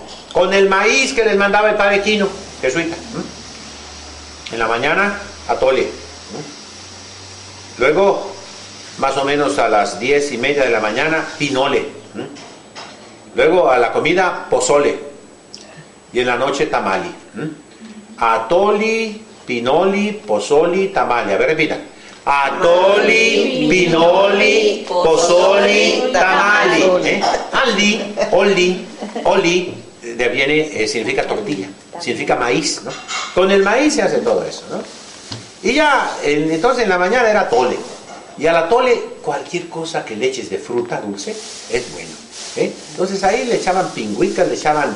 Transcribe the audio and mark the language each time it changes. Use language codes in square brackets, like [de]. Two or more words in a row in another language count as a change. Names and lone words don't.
[es] Con el maíz que les mandaba el padre Quino, jesuita. En la mañana, atole. Luego, más o menos a las 10:30 de la mañana, pinole. Luego a la comida, pozole. Y en la noche, tamali. Atoli, pinoli, pozoli, tamali. A ver, repita. Atoli, pinoli, pozoli, tamali. Oli, significa tortilla, significa maíz, ¿no? Con el maíz se hace todo eso, ¿no? Y ya, entonces en la mañana era atole. Y al atole, cualquier cosa que le eches de fruta dulce es bueno. Entonces ahí le echaban pingüicas, le echaban